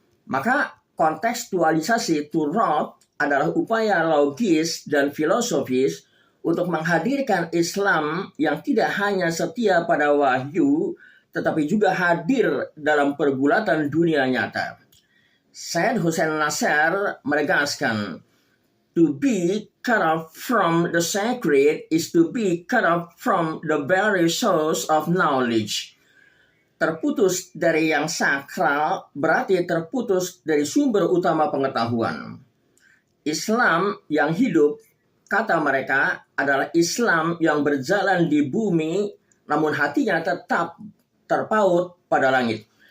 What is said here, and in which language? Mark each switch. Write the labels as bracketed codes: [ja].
[id] Maka kontekstualisasi Turat adalah upaya logis dan filosofis untuk menghadirkan Islam yang tidak hanya setia pada wahyu tetapi juga hadir dalam pergulatan dunia nyata. [en] Syed Hussein Nasr [id] menegaskan, [en] to be cut off from the sacred is to be cut off from the very source of knowledge. [id] Terputus dari yang sakral berarti terputus dari sumber utama pengetahuan. Islam yang hidup, kata mereka, adalah Islam yang berjalan di bumi namun hatinya tetap terpaut pada langit.